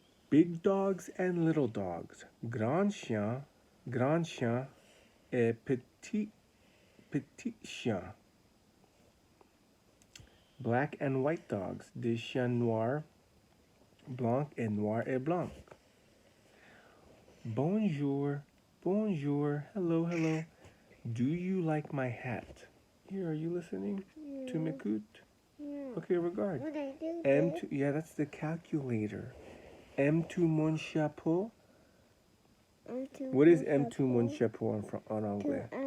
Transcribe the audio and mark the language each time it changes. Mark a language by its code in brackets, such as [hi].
[en] Big dogs and little dogs. [fr] Grand chien, et petit chien. [en] Black and white dogs. [fr] Des chiens noirs, blanc et noir et blanc. Bonjour, bonjour, [en] hello, hello. Do you like my hat? Here, are you listening to Mikut? Okay, regard. M2, yeah, that's the calculator. [fr] M2 mon chapeau. [en] What is M2 [fr] mon chapeau en anglais?